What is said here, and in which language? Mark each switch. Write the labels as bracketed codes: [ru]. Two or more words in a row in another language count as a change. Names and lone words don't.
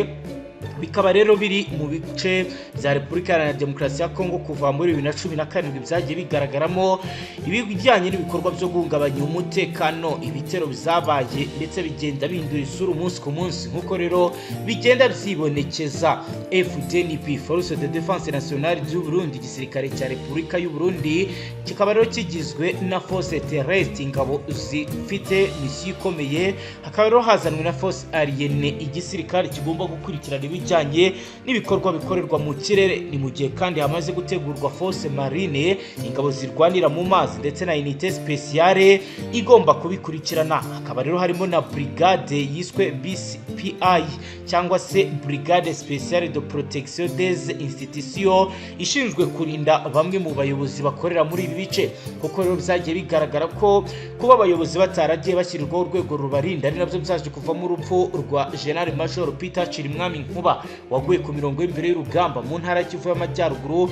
[rw] Bikaba rero biri mu bice bya Repubulika Iharanira Demokarasi ya Kongo kuva muri 2017 byagiye bigaragaramo ibijyanye n'ibikorwa byo guhungabanya umutekano. Ibitero bizabaye ndetse bigenda bindura isura umunsi ku munsi nk'uko rero bigenda byibonekeza. FDNP Force de Défense Nationale du Burundi, igisirikare cya Repubulika y'u Burundi, kikaba rero kigizwe na Force Terrestre, ingabo zifite misiyo ikomeye. Hakaba rero hazanwe na Force Aérienne, igisirikare kigomba gukurikirana ibijyanye n'ibikorwa bikorerwa mu kirere. Ni mu gihe kandi hamaze gutegurwa [fr] force marine, [rw] ingabo zirwanira mu mazi ndetse na [fr] unité spéciale [rw] igomba kubikurikirana. Hakaba rero harimo na brigade yiswe BCPI cyangwa se brigade spéciale de protection des institutions ishinzwe kurinda bamwe mu bayobozi bakorera muri ibi bice, kuko rero byagiye bigaragara ko kuba abayobozi bataragiye bashyirirwaho urwego rubarinda ari nabyo byaje kuvamo urupfu rwa General Major Peter Chirimwami Nkuba waguye ku mirongo y'imbere y'urugamba mu ntara y'Kivu y'Amajyaruguru.